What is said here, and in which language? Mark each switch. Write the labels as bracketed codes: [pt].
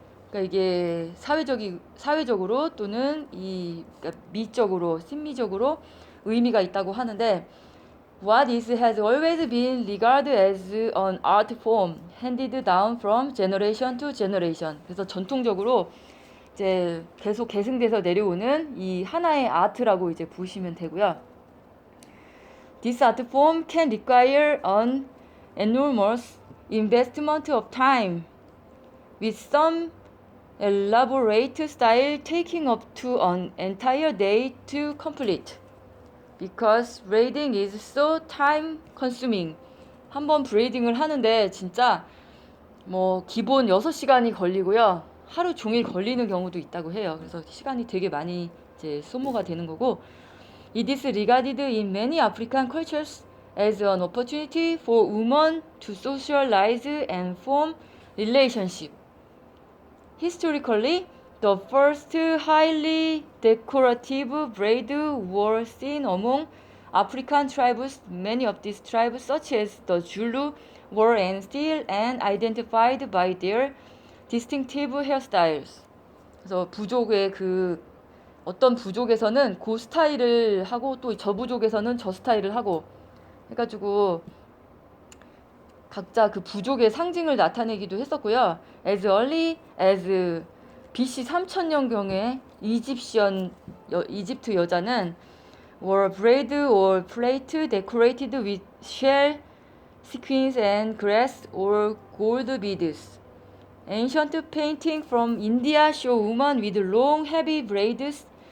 [ko] 그러니까 이게 사회적으로 또는 그러니까 미적으로, 심미적으로 의미가 있다고 하는데 [en] What has always been regarded as an art form handed down from generation to generation. [ko] 그래서 전통적으로 이제 계속 계승돼서 내려오는 이 하나의 아트라고 이제 보시면 되고요. [en] This art form can require an enormous investment of time, with some elaborate style taking up to an entire day to complete. Because braiding is so time consuming. [ko] 한번 브레이딩을 하는데 진짜 기본 6시간이 걸리고요. 하루 종일 걸리는 경우도 있다고 해요. 그래서 시간이 되게 많이 이제 소모가 되는 거고. [en] It is regarded in many African cultures as an opportunity for women to socialize and form relationship. Historically, the first highly decorative braids were seen among African tribes. Many of these tribes, such as the Zulu, were and still and identified by their distinctive hairstyles. [ko] 그래서 부족의 어떤 부족에서는 그 스타일을 하고 또 저 부족에서는 저 스타일을 하고 해가지고 각자 그 부족의 상징을 나타내기도 했었고요. [en] As early as BC [ko] 3000년경에 이집트 여자는 [en] were braid or plait decorated with shell, sequins and grass or gold beads. Ancient painting from India show women with long heavy braids.